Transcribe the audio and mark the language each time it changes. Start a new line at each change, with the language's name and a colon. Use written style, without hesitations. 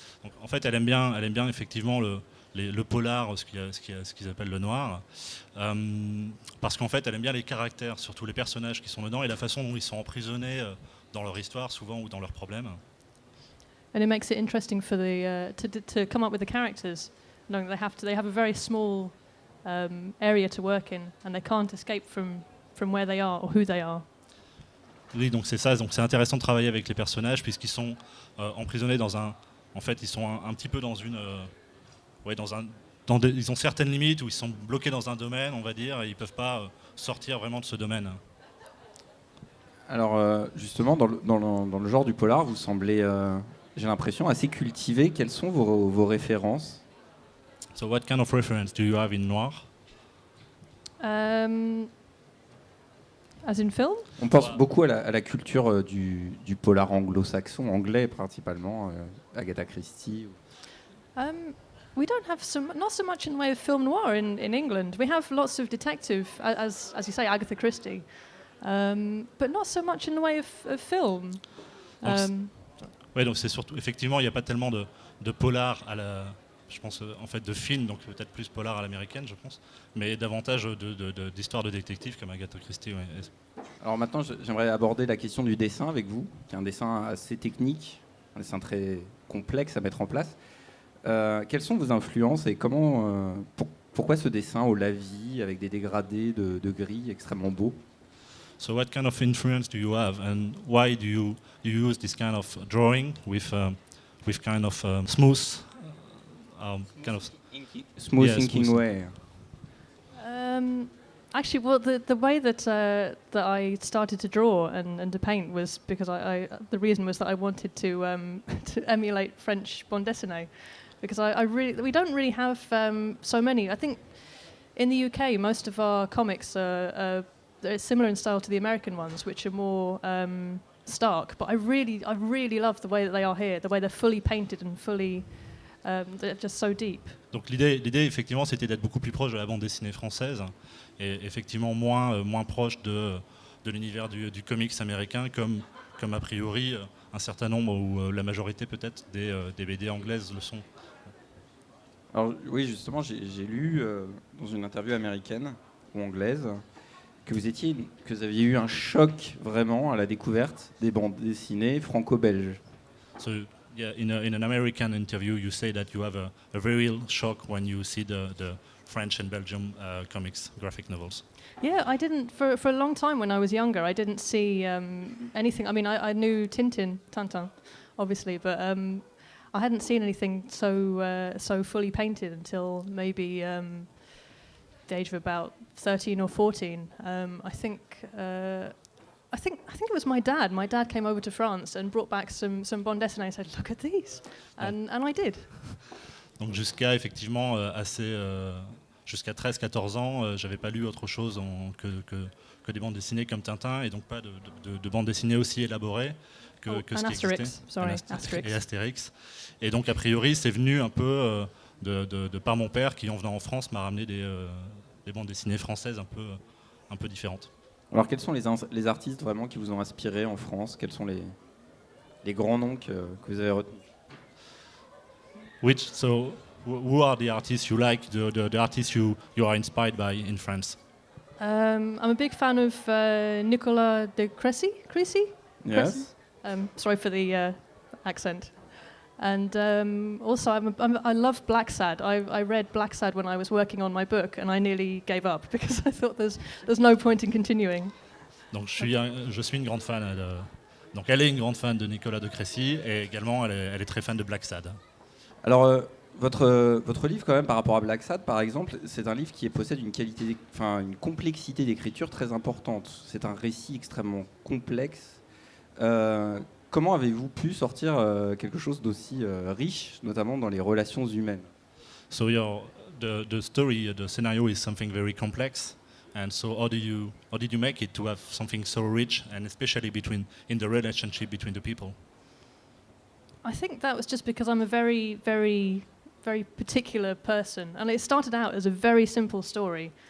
French: Donc, en fait, elle aime bien effectivement le polar, ce qu'ils appellent le noir, parce qu'en fait, elle aime bien les caractères, surtout les personnages qui sont dedans et la façon dont ils sont emprisonnés dans leur histoire, souvent, ou dans leurs problèmes.
English: And it makes it interesting for to come up with the characters, knowing they have a very small area to work in, and they can't escape from where they are or who they are.
French: Oui, donc c'est ça. Donc c'est intéressant de travailler avec les personnages puisqu'ils sont emprisonnés dans un. En fait, ils sont un petit peu dans une. Ils ont certaines limites où ils sont bloqués dans un domaine, on va dire, et ils peuvent pas sortir vraiment de ce domaine. Alors justement, dans le genre du polar, vous semblez, j'ai l'impression, assez cultivé. Quelles sont vos références?
English: So what kind of reference do you have in noir? As in film?
French: On pense beaucoup à la culture du polar anglo-saxon, anglais principalement, Agatha Christie.
English: We don't have not so much in the way of film noir in England. We have lots of detective, as you say, Agatha Christie, but not so much in the way of film.
French: Oui, donc c'est surtout, effectivement, il n'y a pas tellement de polar je pense en fait de films, donc peut-être plus polar à l'américaine, je pense, mais davantage d'histoires de détectives comme Agatha Christie. Ouais. Alors maintenant, j'aimerais aborder la question du dessin avec vous, qui est un dessin assez technique, un dessin très complexe à mettre en place. Quelles sont vos influences et pourquoi ce dessin au lavis avec des dégradés de gris extrêmement beaux?
English: So what kind of influence do you have, and why do you use this kind of drawing with kind of smooth kind of smooth thinking way? Actually, well, the way that I started to draw and to paint was because the reason was that I wanted to emulate French bande dessinée, because we don't really have so many. I think in the UK most of our comics are similar in style to the American ones, which are more stark. But I really love the way that they are here, the way they're fully painted and fully. They're just so deep.
French: Donc l'idée effectivement c'était d'être beaucoup plus proche de la bande dessinée française et effectivement moins proche de l'univers du comics américain comme a priori un certain nombre ou la majorité peut-être des BD anglaises le sont. Alors oui, justement, j'ai lu dans une interview américaine ou anglaise que vous aviez eu un choc vraiment à la découverte des bandes dessinées franco-belges.
English: So Yeah, in an American interview, you say that you have a very real shock when you see the French and Belgium comics, graphic novels. Yeah, I didn't for a long time when I was younger. I didn't see anything. I mean, I knew Tintin, obviously, but I hadn't seen anything so fully painted until maybe the age of about 13 or 14. I think it was my dad. My dad came over to France and brought back some bande dessinée and said, "Look at these," and I did.
French: Donc jusqu'à effectivement jusqu'à 13-14 ans, j'avais pas lu autre chose que des bandes dessinées comme Tintin et donc pas de bandes dessinées aussi élaborées que ce qui existait. Et Astérix. Et donc a priori c'est venu un peu de par mon père qui en venant en France m'a ramené des bandes dessinées françaises un peu différentes. Alors, quels sont les artistes vraiment qui vous ont inspiré en France? Quels sont les grands noms que vous avez retenus?
English: Who are the artists you like, the artists you are inspired by in France? I'm a big fan of Nicolas de Crécy. Yes. Sorry for the accent. And also, I love Black Sad. I read Black Sad when I was working on my book, and I nearly gave up because I thought there's no point in continuing.
French: Donc je suis une grande fan. Donc elle est une grande fan de Nicolas de Crécy et également elle est très fan de Black Sad. Alors votre livre quand même par rapport à Black Sad par exemple, c'est un livre qui possède une complexité d'écriture très importante. C'est un récit extrêmement complexe. Comment avez-vous pu sortir quelque chose d'aussi riche, notamment dans les relations humaines?
English: So the story, the scenario is something very complex, and so how did you make it to have something so rich, and especially in the relationship between the people? I think that was just because I'm a very, very, very particular person, and it started out as a very simple story.